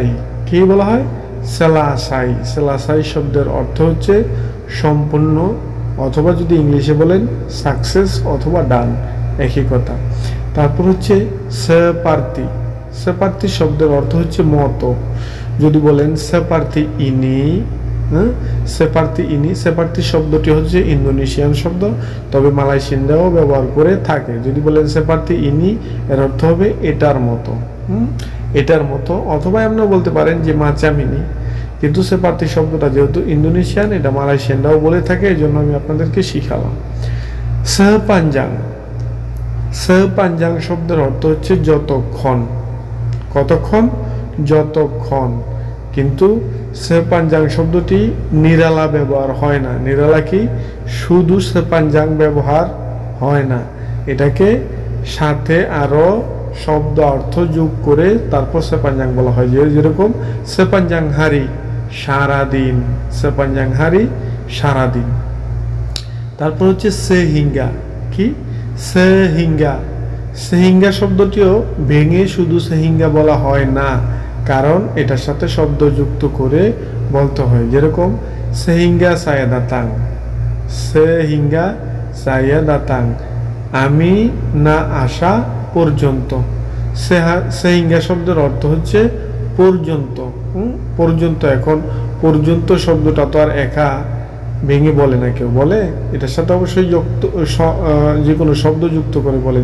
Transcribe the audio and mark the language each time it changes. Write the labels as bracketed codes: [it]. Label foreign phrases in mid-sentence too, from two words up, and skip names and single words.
[bn] কি বলা হয়? selesai। selesai শব্দের অর্থ হচ্ছে সম্পূর্ণ, অথবা যদি ইংলিশে বলেন সাকসেস অথবা ডান, একই কথা। তারপর হচ্ছে seperti। seperti শব্দের অর্থ হচ্ছে মতো। যদি বলেন [id] seperti ini, seperti ini, [bn] seperti শব্দটি হচ্ছে ইন্দোনেশিয়ান শব্দ, তবে মালয়েশিয়ানরাও ব্যবহার করে থাকে। যদি বলেন [id] seperti ini, [bn] এর অর্থ হবে এটার মতো, এটার মতো। অথবা এমনও বলতে পারেন যে [ms] macam ini, [bn] কিন্তু seperti শব্দটা যেহেতু ইন্দোনেশিয়ান, এটা মালয়েশিয়ানরাও বলে থাকে, এই জন্য আমি আপনাদেরকে শিখালাম। sepanjang। sepanjang শব্দের অর্থ হচ্ছে যতক্ষণ। কতক্ষণ? যতক্ষণ। কিন্তু sepanjang শব্দটি নিরালা ব্যবহার হয় না। নিরালা কি? শুধু sepanjang ব্যবহার হয় না, এটাকে সাথে আরো শব্দ অর্থ যোগ করে তারপর sepanjang বলা হয়। যেরকম [ms] sepanjang hari, [bn] সারাদিন। [ms] sepanjang hari, [bn] সারাদিন। তারপর হচ্ছে sehingga। কি? sehingga। sehingga শব্দটিও ভেঙে শুধু sehingga বলা হয় না, কারণ এটার সাথে শব্দ যুক্ত করে বলতে হয়। যেরকম [ms] sehingga saya datang, sehingga saya datang, [bn] আমি না আসা পর্যন্ত। sehingga শব্দের অর্থ হচ্ছে পর্যন্ত। পর্যন্ত। এখন পর্যন্ত শব্দটা তো আর একা ভেঙে বলে না কেউ, বলে এটার সাথে অবশ্যই যুক্ত যে কোনো শব্দ যুক্ত করে বলে।